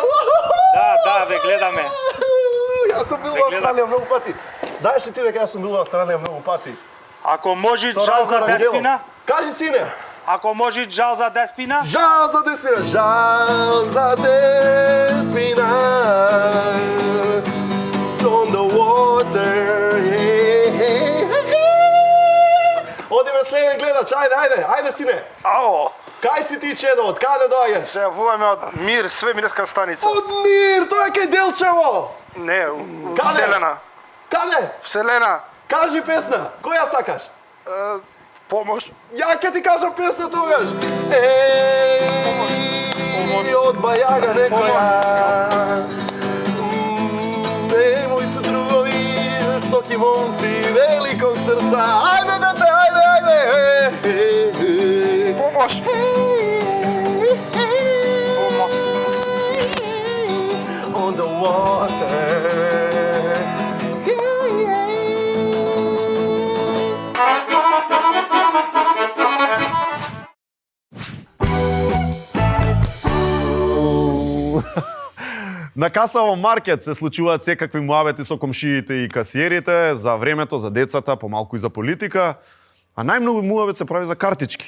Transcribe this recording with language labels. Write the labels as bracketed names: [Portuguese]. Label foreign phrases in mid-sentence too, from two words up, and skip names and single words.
[Macedonian] Да, ве гледаме. Јас сум бил во Австралија многу пати. Знаеш ли ти дека јас сум бил во Австралија многу пати? Ако може жал за Деспина? Кажи, сине. Ако може жал за Деспина? Жал за Деспина, жал за Деспина. [English] On the water. [Macedonian] Одиме следен гледач, ајде сине. Ало. Кај си ти, чедо, од каде доаѓаш? Се јавуваме од Мир, свемирска станица. Од Мир, тоа е кај Делчево. Не, Каде? Вселена. Каде? Вселена. Кажи песна, која сакаш? Помош. Ја ќе ти кажам песна тогаш. Еј, од Бајага некоја. [Serbian] Немој се другови, жестоки момци, великог срца. [Macedonian] Ајде, дете, ајде. Помош. Помош. [English] On the water. [Macedonian] На касово маркет се случуваат секакви муабети со комшиите и касиерите, за времето, за децата, помалку и за политика, а најмногу муабет се прави за картички.